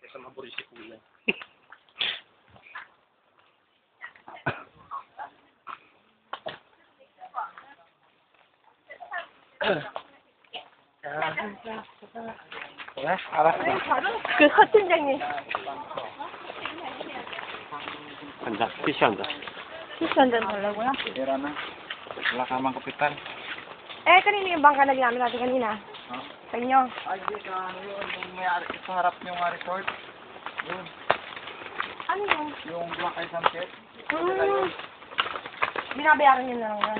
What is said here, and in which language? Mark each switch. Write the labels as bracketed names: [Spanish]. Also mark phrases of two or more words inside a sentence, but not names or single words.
[Filipino] nakaburi si Kuya. Wala, alas na. [Korean] 그 서팀장님. 한잔, 피시 한잔. 피시 한잔 달라고요? [Filipino] Tira na. Wala ka mang kapital. Eh, kanina yung bangka na ginamit natin kanina. Huh? Sa inyo. Ay, di ka ano yun. Yung may sa harap yung resort. Yun. Ano yun? Yung Black Eye Sunset. Binabayaran nyo na lang yan.